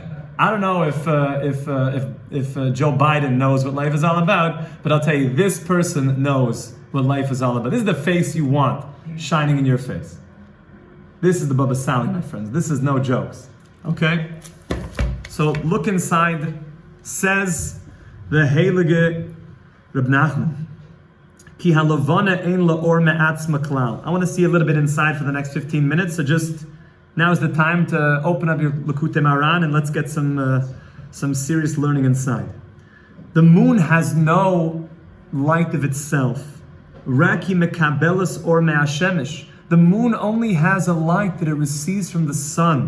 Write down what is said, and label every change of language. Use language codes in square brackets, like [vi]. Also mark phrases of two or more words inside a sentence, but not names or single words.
[en] I don't know if Joe Biden knows what life is all about, but I'll tell you, this person knows what life is all about. This is the face you want shining in your face. This is the Baba Sali, my friends. This is no jokes. Okay? So look inside. Says the Heilige Reb Nachman. [he] כי הלבנה אין לה אור מעצמה כלל. [en] I want to see a little bit inside for the next 15 minutes. So just now is the time to open up your Likutei Moharan and let's get some serious learning inside. The moon has no light of itself. [he] רק מקבלת אור מהשמש. [en] The moon only has a light that it receives from the sun.